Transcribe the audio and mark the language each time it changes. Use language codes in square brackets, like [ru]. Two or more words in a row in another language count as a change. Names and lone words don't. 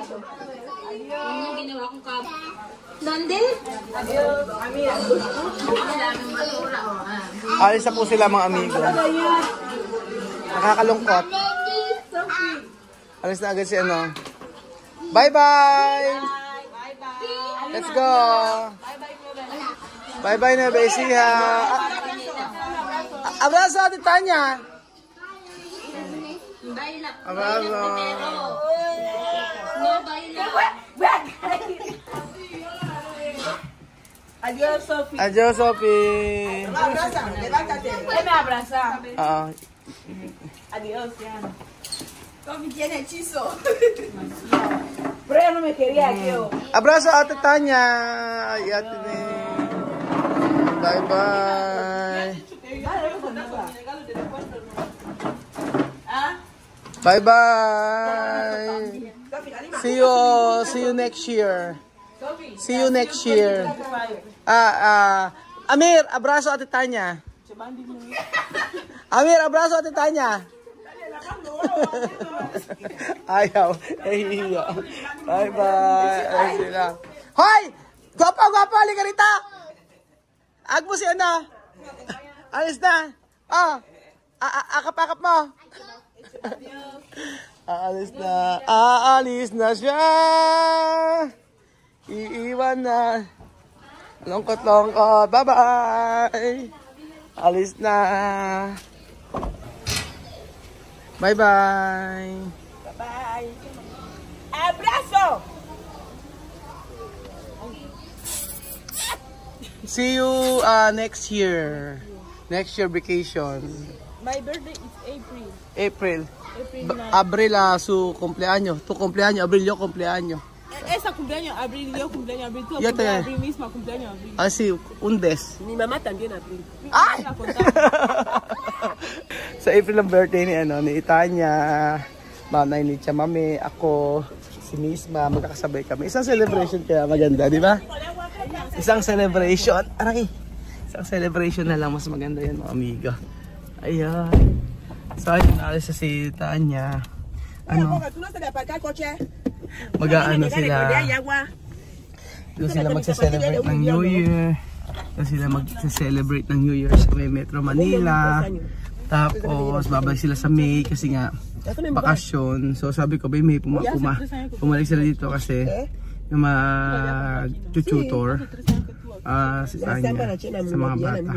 [tl] Nande? Alis na po sila mga amigo. Nakakalungkot. Alis na agad si ano. [en] Bye-bye! Let's go! [tl] Bye-bye na, Besiha! Abrazo, Ate Tanya! [es] Abrazo! Adiós, Sophie. Adios, Sophie! Abraza, levántate. Ven a abrazar. Adiós, Diana. Sophie tiene hechizo. Pero ella no me quería, yo. Abrazo, [tl] Ate Tanya! Ay, Ate Ni. Bye-bye! [en] Bye-bye! See you next year. See you next year. Amir, [es] abrazo Ate Tanya. Amir, abrazo Ate Tanya. Ayaw. [tl] Iya. Bye-bye. Ay sila. Hoy! Guwapo, halika rito. Agmo si ano. Alis na. Akap-akap mo. Aalis na siya. Iiwan na. Lungkot-lungkot. Bye-bye. Alis na. Bye-bye. Bye. Abrazo. [en] See you next year. Next year vacation. My birthday is April. April. April 9. [es] Abril su cumpleaños. Tu cumpleaños. Abril yo cumpleaños. Esa cumpleaños abril, yo cumpleaños abril, tú Yo cumpleaños te- abril misma, cumpleaños abril. Así, un des. Mi mamá también abril. Ay! La contamos. [tl] Sa April ang birthday ni Tanya, Manay ni Chamame, ako, si Misma, magkakasabay kami. Isang celebration kaya maganda, di ba? Isang celebration. Aray! Isang celebration na lang, mas maganda yan mga amiga. Ayan. So, ayun, naalis na si Tanya. Ano? [es] ¿Tú no se le aparca el coche? [tl] Mag-aano sila. Doon sila magse-celebrate ng [en] New Year. [tl] Doon sila magse-celebrate ng [en] New Year [tl] sa may Metro Manila. Tapos babalik sila sa May kasi nga bakasyon. So sabi ko, May pumalik sila dito kasi yung mag-tutor si Tanya sa mga bata.